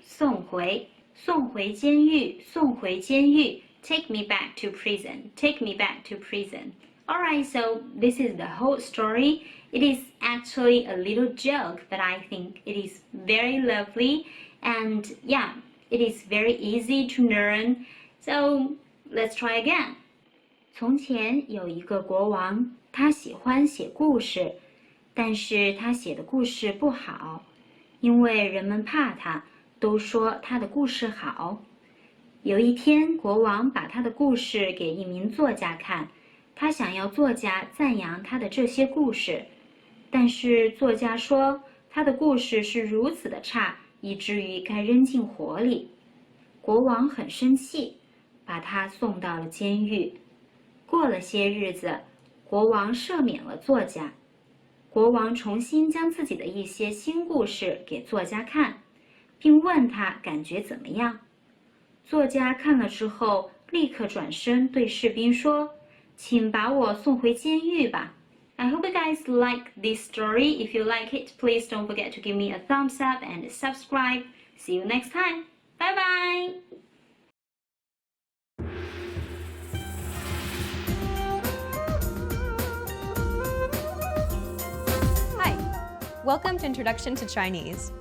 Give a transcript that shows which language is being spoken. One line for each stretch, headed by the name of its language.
Chinese: 送回监狱
English: Take me back to prison, take me back to prison. Alright, so this is the whole story. It is actually a little joke, but I think it is very lovely. And yeah, it is very easy to learn. So let's try again.
Chinese: 从前有一个国王，他喜欢写故事，但是他写的故事不好，因为人们怕他，都说他的故事好。有一天，国王把他的故事给一名作家看，他想要作家赞扬他的这些故事，但是作家说他的故事是如此的差，以至于该扔进火里。国王很生气，把他送到了监狱。过了些日子，国王赦免了作家。国王重新将自己的一些新故事给作家看，并问他感觉怎么样。作家看了之后，立刻转身对士兵说：“请把我送回监狱吧。”
English: I hope you guys like this story. If you like it, please don't forget to give me a thumbs up and subscribe. See you next time. Bye bye. Hi, welcome to Introduction to Chinese.